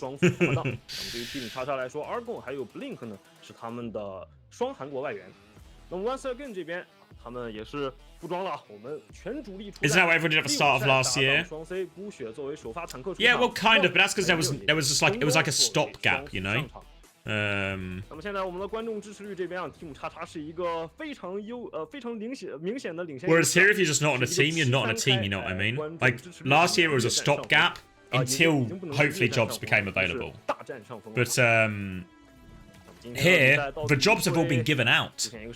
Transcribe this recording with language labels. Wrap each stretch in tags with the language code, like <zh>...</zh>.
<zh>对于 Team 叉叉来说 ，Argon 还有 Blink 呢是他们的双韩国外援。那么 Once Again 这边，他们也是布装了我们全主力出战。</zh> <en>Isn't that what everyone did at the start of last year?</en> <zh>双 C 孤血作为首发坦克出</zh> <en>Yeah, well, kind of, but that's because there was just like it was like a stopgap, you know.</en> <zh>那么现在我们的观众支持率这边啊 ，Team 叉叉是一个非常明显的领先。</zh> <en>Whereas here, if you're just not on a team, you're not on a team. You know what I mean? Like last year, it was a stopgap until hopefully jobs became available. But here, the jobs have all been given out.</en>